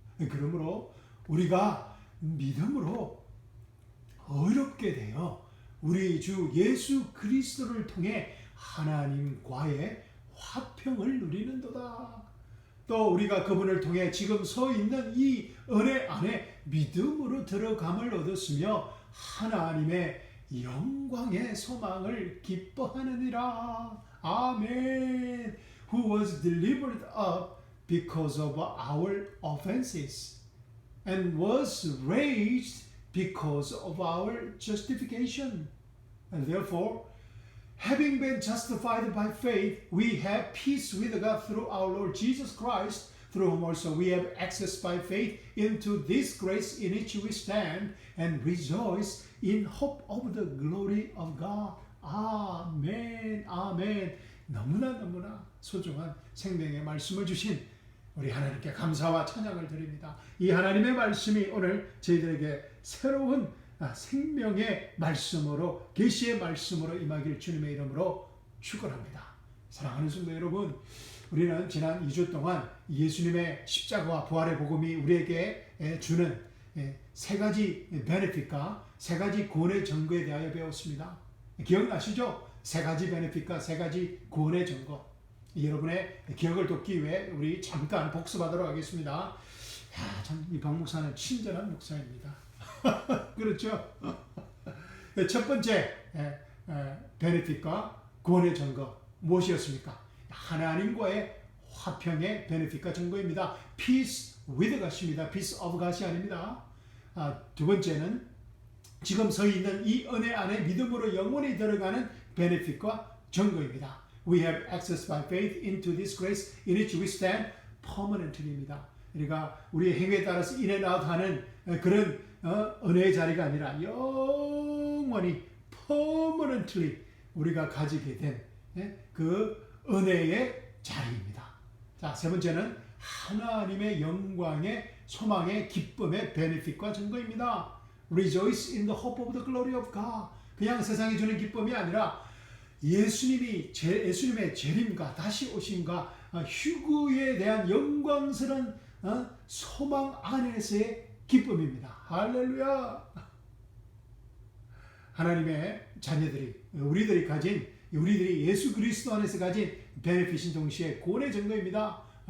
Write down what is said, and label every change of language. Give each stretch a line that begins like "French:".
Korean: 그러므로 우리가 믿음으로 어렵게 되어 우리 주 예수 그리스도를 통해 하나님과의 화평을 누리는도다. 또 우리가 그분을 통해 지금 서 있는 이 은혜 안에 믿음으로 들어감을 얻었으며 하나님의 영광의 소망을 기뻐하느니라. 아멘.
English: Who was delivered up because of our offenses and was raised because of our justification. And therefore, having been justified by faith, we have peace with God through our Lord Jesus Christ, through whom also we have access by faith into this grace in which we stand and rejoice in hope of the glory of God.
Korean: 아멘, 아멘. 너무나 소중한 생명의 말씀을 주신 우리 하나님께 감사와 찬양을 드립니다. 이 하나님의 말씀이 오늘 저희들에게 새로운 생명의 말씀으로, 계시의 말씀으로 임하길 주님의 이름으로 축원합니다. 사랑하는 성도 여러분, 우리는 지난 2주 동안 예수님의 십자가와 부활의 복음이 우리에게 주는 세 가지 베네핏과 세 가지 구원의 증거에 대하여 배웠습니다. 기억나시죠? 세 가지 베네핏과 세 가지 구원의 증거. 여러분의 기억을 돕기 위해 우리 잠깐 복습하도록 하겠습니다. 참 이 박 목사는 친절한 목사입니다. 그렇죠? 첫 번째 베네핏과 구원의 증거 무엇이었습니까? 하나님과의 화평의 베네핏과 증거입니다.
English: Peace with God입니다. Peace of God이 아닙니다.
Korean: 두 번째는 지금 서 있는 이 은혜 안에 믿음으로 영원히 들어가는 베네핏과 증거입니다.
English: We have access by faith into this grace in which we stand
Korean: 퍼머넌트입니다. 그러니까 우리의 행위에 따라서 인앤아웃하는 그런 은혜의 자리가 아니라 영원히 퍼머넌트리 우리가 가지게 된 그 은혜의 자리입니다. 자, 세 번째는 하나님의 영광의 소망의 기쁨의 베네핏과 증거입니다.
English: Rejoice in the hope of the glory of God.
Korean: 그냥 세상이 주는 기쁨이 아니라 예수님의 재림과 다시 오심과 휴거에 대한 영광스러운 소망 안에서의 기쁨입니다. 할렐루야! 하나님의 자녀들이 우리들이 예수 그리스도 안에서 가진 베네핏인 동시에 구원의 증거입니다.